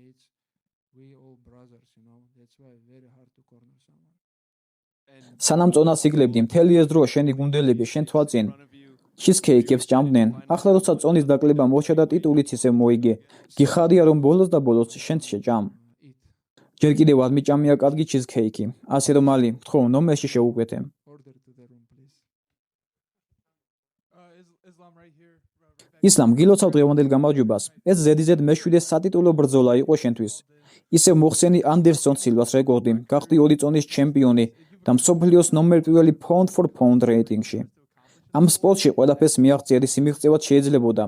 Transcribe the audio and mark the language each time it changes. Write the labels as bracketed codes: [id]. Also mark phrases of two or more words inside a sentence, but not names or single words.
[ka] სანამ წონას იგლებდი, მთელი ეს დრო შენი გუნდელები შენ თვალწინ ჩიზქეიქებს ჭამდნენ. ახლა როცა წონის დაკლება მოჩა და ტიტულიც ისე მოიგე, გიხარია რომ ბოლოს და ბოლოს შენ შეჭამ. ჯერ კიდევ არ მიჭამია კარგი ჩიზქეიქი. ასე რომ ალი, გთხოვ, ნომერში შეუკვეთე. [en] Islam right here. [ka] ისლამ, გილოცავ დღევანდელ გამარჯვებას. ეს ზედიზედ მე-7 სატიტულო ბრძოლა იყო შენთვის. ისევ მოხსენი ანდერსონ სილვას რეკორდი, გახდი 2 წონის ჩემპიონი და მსოფლიოს ნომერ პირველი [en] pound for pound [ka] რეიტინგში. ამ სპორტში ყველაფერს მიაღწია ის მიღწევად შეიძლებოდა.